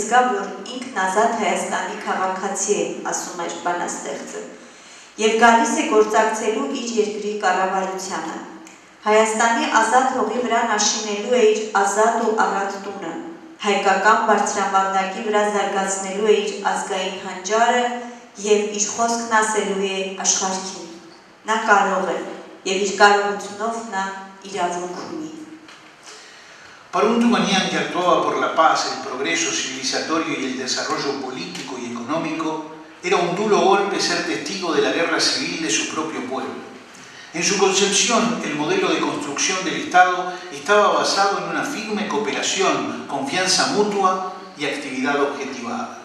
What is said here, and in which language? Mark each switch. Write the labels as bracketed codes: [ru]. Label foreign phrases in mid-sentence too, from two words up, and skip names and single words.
[hy] զգա, որ ինքն ազատ Հայաստանի քաղաքացի է, ասում էր բանաստեղծը, եւ գալիս է գործակցելու իր երկրի կառավարությանը։ Հայաստանի ազատ հողի վրա նաշինելու է իր ազատ ու առատ տունը, հայկական բարձրավանդակի վրա զարգացնելու է իր ազգային հանճարը եւ իր խոսքն ասելու է աշխարհին։ Նա կարող է եւ իր կարողությունով նա իրավունք ունի։ [es] Para un Tumanyan que actuaba por la paz, el progreso civilizatorio y el desarrollo político y económico, era un duro golpe ser testigo de la guerra civil de su propio pueblo. En su concepción, el modelo de construcción del Estado estaba basado en una firme cooperación, confianza mutua y actividad objetivada.